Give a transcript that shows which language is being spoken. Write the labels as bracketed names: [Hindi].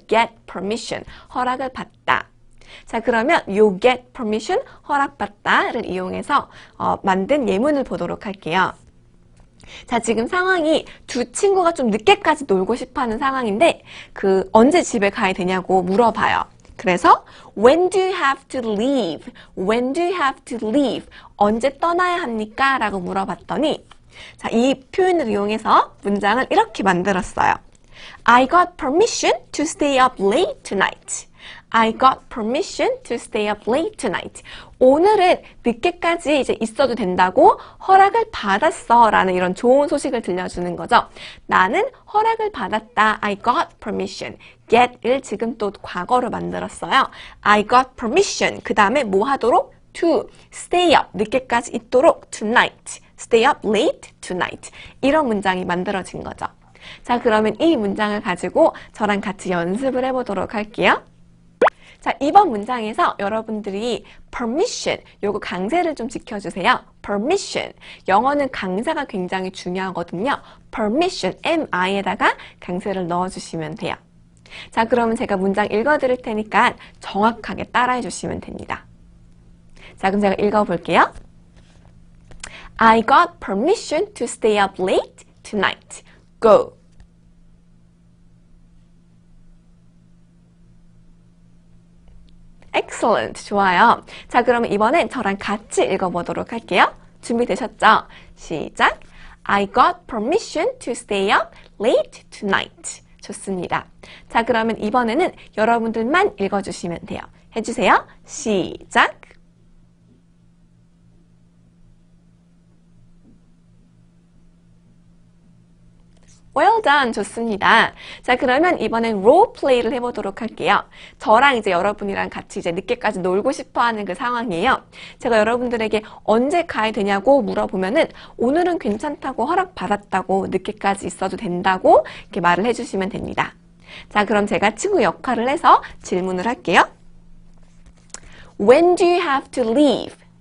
[English] get permission, [Korean] 허락을 받다. 자, 그러면 요 get permission, 허락받다를 이용해서 만든 예문을 보도록 할게요. 자, 지금 상황이 두 친구가 좀 늦게까지 놀고 싶어하는 상황인데 언제 집에 가야 되냐고 물어봐요. 그래서 [English] When do you have to leave? When do you have to leave? [Korean] 언제 떠나야 합니까? 라고 물어봤더니 자, 이 표현을 이용해서 문장을 이렇게 만들었어요. [English] I got permission to stay up late tonight. I got permission to stay up late tonight. [Korean] 오늘은 늦게까지 이제 있어도 된다고 허락을 받았어 라는 이런 좋은 소식을 들려주는 거죠. 나는 허락을 받았다. [English] I got permission. [Korean] get을 지금 또 과거로 만들었어요. [English] I got permission. [Korean] 그 다음에 뭐 하도록? [English] to stay up. [Korean] 늦게까지 있도록 [English] tonight. stay up late tonight. [Korean] 이런 문장이 만들어진 거죠. 자, 그러면 이 문장을 가지고 저랑 같이 연습을 해보도록 할게요. 자, 이번 문장에서 여러분들이 permission, 요거 강세를 좀 지켜주세요. permission. 영어는 강세가 굉장히 중요하거든요. permission, mi에다가 강세를 넣어주시면 돼요. 자, 그러면 제가 문장 읽어드릴 테니까 정확하게 따라해 주시면 됩니다. 자, 그럼 제가 읽어볼게요. [English] I got permission to stay up late tonight. Go. Excellent. [Korean] 좋아요. 자, 그러면 이번엔 저랑 같이 읽어보도록 할게요. 준비되셨죠? 시작. [English] I got permission to stay up late tonight. [Korean] 좋습니다. 자, 그러면 이번에는 여러분들만 읽어주시면 돼요. 해주세요. 시작. [English] Well done. [Korean] 좋습니다. 자, 그러면 이번엔 롤플레이를 해보도록 할게요. 저랑 이제 여러분이랑 같이 이제 늦게까지 놀고 싶어 하는 그 상황이에요. 제가 여러분들에게 언제 가야 되냐고 물어보면은 오늘은 괜찮다고 허락받았다고 늦게까지 있어도 된다고 이렇게 말을 해주시면 됩니다. 자, 그럼 제가 친구 역할을 해서 질문을 할게요. [English] When do you have to leave?